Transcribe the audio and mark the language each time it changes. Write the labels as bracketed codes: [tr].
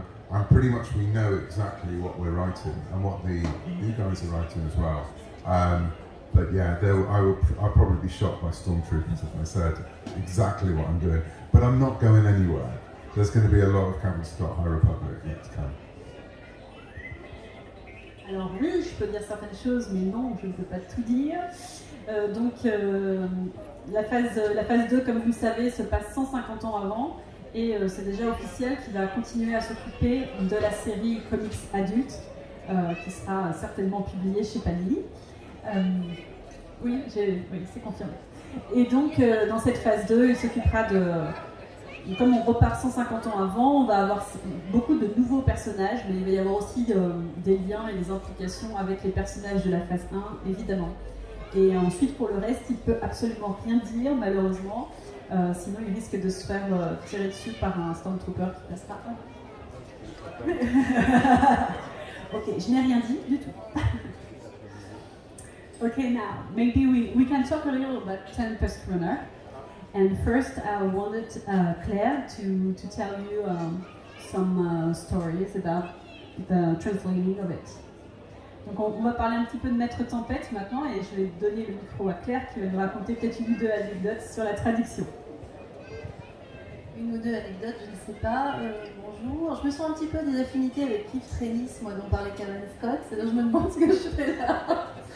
[en] And pretty much we know exactly what we're writing and what the new guys are writing as well. But yeah, I'll probably be shocked by stormtroopers if I said exactly what I'm doing. But I'm not going anywhere. There's going to be a lot of Cameron Scott High Republic yet to come. [fr] Alors oui, je peux dire certaines choses, mais non, je ne peux pas tout dire. Donc la phase 2, comme vous le savez, se passe 150 ans avant. Et c'est déjà officiel qu'il va continuer à s'occuper de la série comics adulte, qui sera certainement publiée chez Panini. Oui, c'est confirmé. Et donc, dans cette phase 2, il s'occupera Et comme on repart 150 ans avant, on va avoir beaucoup de nouveaux personnages, mais il va y avoir aussi des liens et des implications avec les personnages de la phase 1, évidemment. Et ensuite, pour le reste, il ne peut absolument rien dire, malheureusement. Sinon, il risque de se faire tirer dessus par un Stormtrooper qui passera. Ok, je n'ai rien dit du tout. [en] Okay, now, maybe we can talk a little about Tempest Runner. And first, I wanted Claire to tell you some stories about the translating of it. [fr] Donc on va parler un petit peu de Maître Tempête maintenant, et je vais donner le micro à Claire qui va nous raconter peut-être une ou deux anecdotes sur la traduction. Une ou deux anecdotes, je ne sais pas. Bonjour. Je me sens un petit peu des affinités avec Cliff Trennis, moi dont parlait Cavan Scott, c'est-à-dire je me demande ce que je fais là.